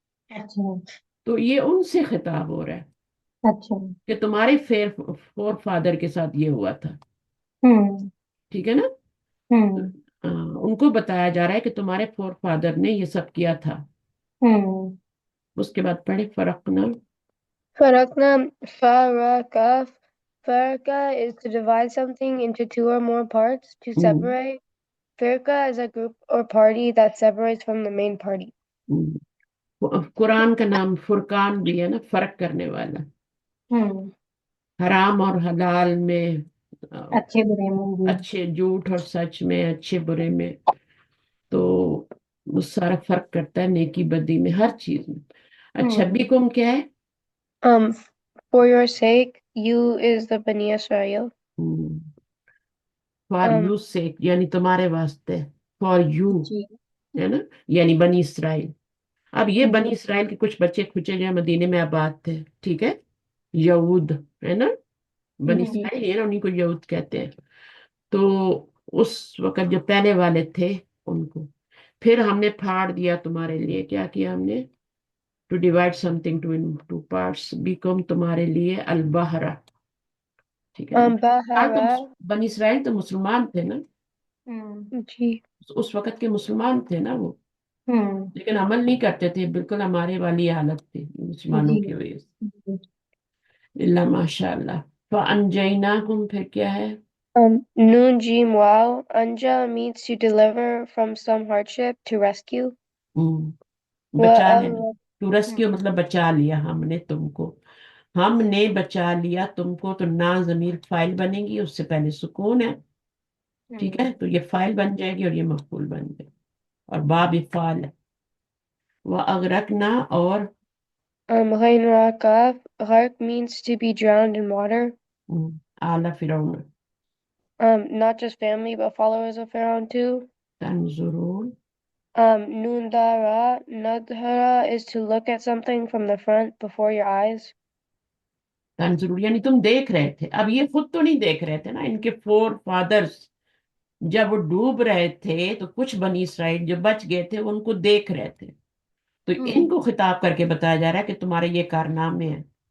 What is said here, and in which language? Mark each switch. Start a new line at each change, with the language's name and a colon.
Urdu: अच्छा تو یہ ان سے خطاب ہو رہا ہے अच्छा کہ تمہارے فور فادر کے ساتھ یہ ہوا تھا. हम्म ٹھیک ہے نا، हम्म ان کو بتایا جا رہا ہے کہ تمہارے فور فادر نے یہ سب کیا تھا. हम्म اس کے بعد پڑھے فرقنا.
English: فرقنا فرقہ is to divide something into two or more parts, to separate. Firqa is a group or party that separates from the main party.
Urdu: قرآن کا نام فرقان بھی ہے نا، فرق کرنے والا، ہوں، حرام اور حلال میں، آ، اچھے برے میں جی. اچھے جھوٹ اور سچ میں، اچھے برے میں، تو وہ سارا فرق کرتا ہے نیکی بدی میں، ہر چیز میں. اچھا، ہوں، بیکم کیا ہے؟
English: Um, for your sake, you is the Bani Israel. For Um, you sake
Urdu: یعنی تمہارے واسطے،
English: for you
Urdu: جی ہے نا، یعنی بنی اسرائیل. اب یہ جی. بنی اسرائیل کے کچھ بچے کھچے جو مدینے میں آباد تھے، ٹھیک ہے، یہود ہے نا، بنی جی. اسرائیل ہے نا، انہیں کو یہود کہتے ہیں. تو اس وقت جو پہلے والے تھے ان کو پھر ہم نے پھاڑ دیا تمہارے لیے. کیا کیا ہم نے؟
English: to divide something to parts,
Urdu: become تمہارے لیے البہرا. ٹھیک ہے نا، تو Bahara, بنی اسرائیل تو مسلمان تھے نا، ہوں G. اس وقت کے مسلمان تھے نا وہ، ہوں. لیکن عمل نہیں کرتے تھے، بالکل ہمارے والی حالت تھی مسلمانوں جی کی وجہ سے. جی. اللہ ماشاء اللہ. فَأَنْجَيْنَاكُمْ پھر کیا ہے؟
Arabic: Nun Jim Wow.
English: Anja means to deliver from some hardship, to rescue.
Urdu: بچا لینا. Wa
English: to rescue
Urdu: مطلب بچا لیا ہم نے تم کو، ہم نے بچا لیا تم کو. تو نا ضمیر فائل بنے گی، اس سے پہلے سکون ہے، ٹھیک ہے، تو یہ فائل بن جائے گی اور یہ مفعول بن جائے گی، اور باب فعال ہے.
Arabic: وَأَغْرَقْنَا اور Ghain Ra Kaf.
English: Gharq means to be drowned in water.
Arabic: آل فرعون
English: Not just family, but followers of Pharaoh too.
Arabic: تنظرون. Nun Da Ra.
English: Nadhara is to look at something from the front before your eyes.
Urdu: تنظرون یعنی تم دیکھ رہے تھے. اب یہ خود تو نہیں دیکھ رہے تھے نا، ان کے فور فادرز جب وہ ڈوب رہے تھے تو کچھ بنی اسرائیل جو بچ گئے تھے ان کو دیکھ رہے تھے. تو ان کو خطاب کر کے بتایا جا رہا ہے کہ تمہارے یہ کارنامے ہیں.